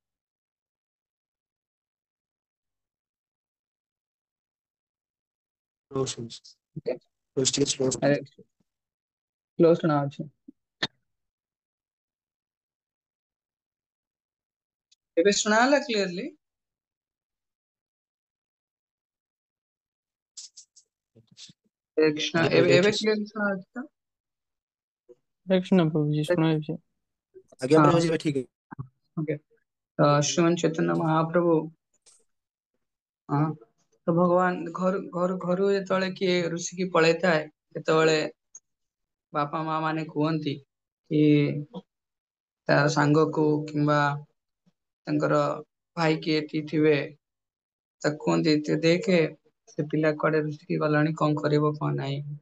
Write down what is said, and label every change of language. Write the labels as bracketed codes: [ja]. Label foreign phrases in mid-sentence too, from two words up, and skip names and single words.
[or] ହରେ କ୍ଲୋଜ ଶୁଣା ଅଛି। ଏବେ ଶୁଣା ହେଲା କ୍ଲିୟରଲି? ହରେ କୃଷ୍ଣ। ଏବେ କ୍ଲିୟରଲି ଶୁଣା ଅଛି ତ? [hi] कृष्ण प्रभु जी सुना है। आज्ञा हाँ। प्रभु जी ठीक है। ओके। [or] ତ ଶ୍ରୀମାନ ଚୈତନ୍ୟ ମହାପ୍ରଭୁ ତ ଭଗବାନ ଘରୁ ଯେତେବେଳେ କିଏ ଋଷିକି ପଳେଇଥାଏ, ସେତେବେଳେ ବାପା ମା ମାନେ କୁହନ୍ତି କି ତାର ସାଙ୍ଗକୁ କିମ୍ବା ତାଙ୍କର ଭାଇ କିଏ ଏଠି ଥିବେ, ତାକୁ କୁହନ୍ତି ତୁ ଦେଖେ ସେ ପିଲା କୁଆଡେ ଋଷିକି ଗଲାଣି, କଣ କରିବ କଣ ନାହିଁ।